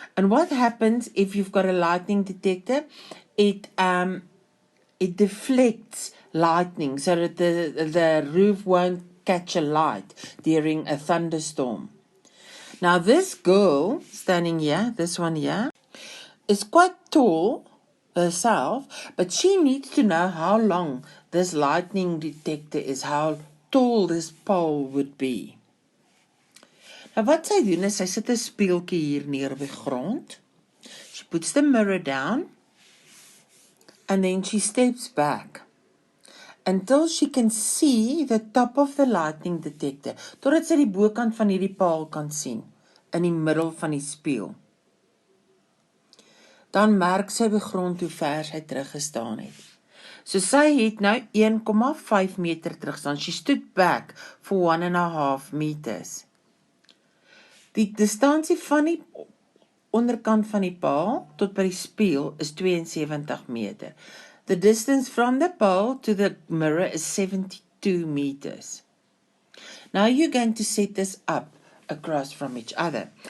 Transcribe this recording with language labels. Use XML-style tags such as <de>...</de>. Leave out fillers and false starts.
<en>And what happens if you've got a lightning detector? It deflects lightning so that the roof won't catch a light during a thunderstorm. Now this girl standing here, this one here, is quite tall herself, but she needs to know how long this lightning detector is, how tall this pole would be.</en> <af>Nou wat sy doen is, sy sit 'n speeltjie hier neer op die grond.</af> <en>She puts the mirror down and then she steps back until she can see the top of the lightning detector,</en> <af>totdat sy die bokant van hierdie paal kan sien, in die middel van die spieël. Dan merk sy op die grond hoe ver sy teruggestaan het. So sy het nou 1,5 meter teruggestaan.</af> <en>She stood back for 1,5 meters.</en> <af>Die distansie van die onderkant van die paal tot by die spieël is 72 meter.</af> <en>The distance from the pole to the mirror is 72 meters. Now you're going to set this up across from each other.</en>